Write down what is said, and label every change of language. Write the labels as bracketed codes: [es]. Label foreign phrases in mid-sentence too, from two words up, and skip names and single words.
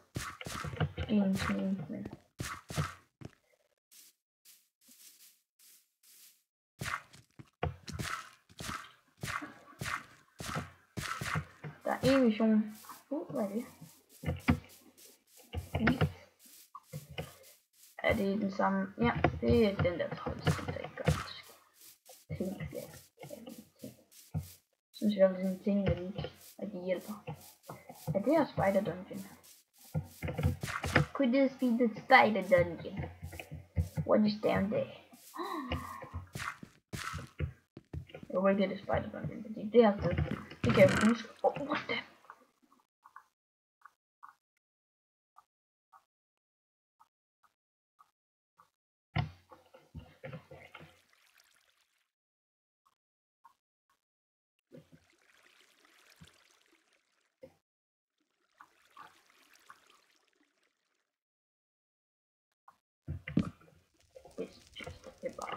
[da] Måske en smule, men... Der er en mission. Hvad er det? Er det den samme? Ja, det er den der trold, som der ikke gør ting. Synes jeg, det er en ting, at de hjælper. Er det her Spider Dungeon? [en] Could this be the Spider Dungeon? What is down there? [da] Jeg håber ikke, det er Spider Dungeon, fordi det her sted, det kan jeg huske. [en] What the? [da] Det er bare.